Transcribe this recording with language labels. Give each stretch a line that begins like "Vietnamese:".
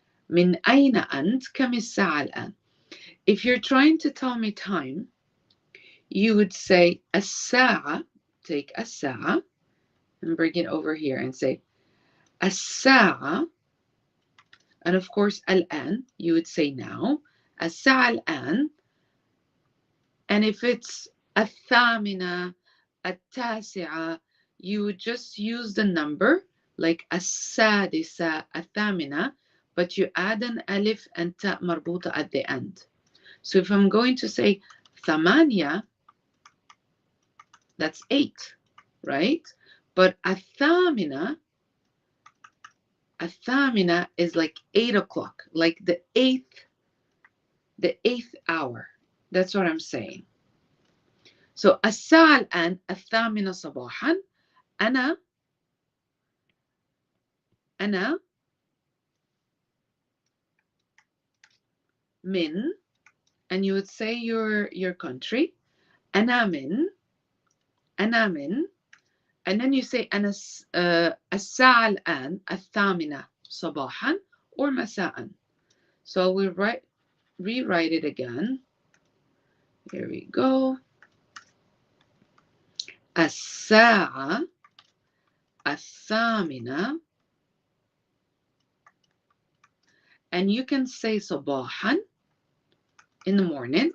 Arabic: من أين أنت؟ كم الساعة الآن.
English: If you're trying to tell me time, you would say الساعة, take الساعة and bring it over here and say الساعة, and of course الآن, you would say now.
Arabic: الساعة الآن.
English: And if it's الثامنة, التاسعة, you would just use the number like السادسة, الثامنة, but you add an alif and ta مربوطة at the end. So if I'm going to say ثمانية, that's 8, right? But الثامنة is like 8 o'clock, like the eighth hour. That's what I'm saying.
Arabic: So الساعة الآن 8 صباحا. أنا من,
English: and you would say your country.
Arabic: أنا من,
English: and then you say
Arabic: أنا الساعة الآن 8 صباحا or مساء.
English: So we rewrite it again. Here we go. الساعة
Arabic: الثامنة.
English: And you can say صباحا in the morning.